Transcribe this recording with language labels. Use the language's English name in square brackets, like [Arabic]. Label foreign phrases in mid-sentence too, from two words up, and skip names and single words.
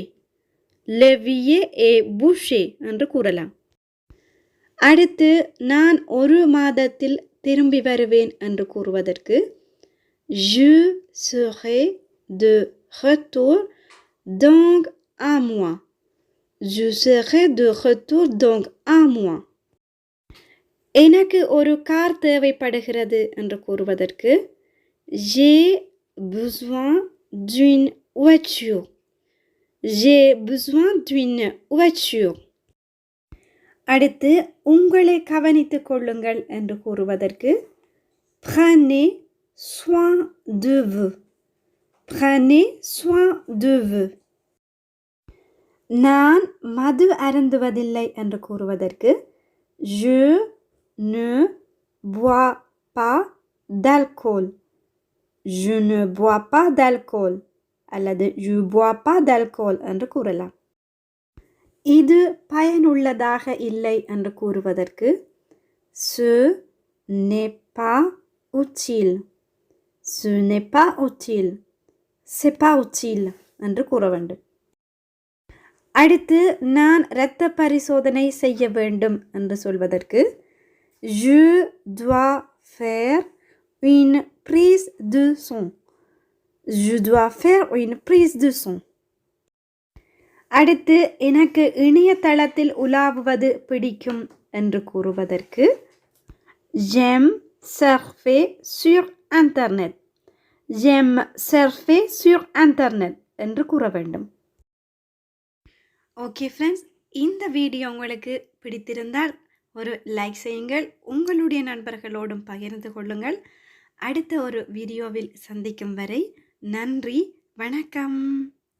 [French] L'évier est bouché [Tamil] என்று கூறலாம். அடுத்து நான் ஒரு மாதத்தில் திரும்பி வருவேன் என்று கூறுவதற்கு [French] Je serai de retour dans un mois. Je serai de retour dans un mois. [Tamil] எனக்கு ஒரு கார் தேவைப்படுகிறது என்று கூறுவதற்கு [French] J'ai besoin d'une voiture. J'ai besoin d'une voiture. [Tamil] அடுத்து உங்களை கவனித்துக் கொள்ளுங்கள் என்று கூறுவதற்கு [French] Prenez soin de vous. Prenez soin de vous. [Tamil] நான் மது அருந்துவதில்லை என்று கூறுவதற்கு [French] Je ne bois pas d'alcool. Je ne bois pas d'alcool. அல்லது Je bois pas d'alcool [Tamil] என்று கூறலாம். இது பயனுள்ளதாக இல்லை என்று கூறுவதற்கு [French] Ce n'est pas utile. Ce n'est pas utile. C'est pas utile [Tamil] என்று கூற வேண்டும். அடுத்து நான் இரத்த பரிசோதனை செய்ய வேண்டும் என்று சொல்வதற்கு [French] je dois faire une prise de sang. Je dois faire une prise de sang. [Tamil] அடுத்து எனக்கு இணையதளத்தில் உலாவுவது பிடிக்கும் என்று கூறுவதற்கு [French] j'aime surfer sur internet. J'aime surfer sur internet [Tamil] என்று கூற வேண்டும். [English] okay friends, [Tamil] இந்த வீடியோ உங்களுக்கு பிடித்திருந்தால் ஒரு லைக் செய்யுங்கள், உங்களுடைய நண்பர்களோடும் பகிர்ந்து கொள்ளுங்கள். அடுத்த ஒரு வீடியோவில் சந்திக்கும் வரை நன்றி, வணக்கம்.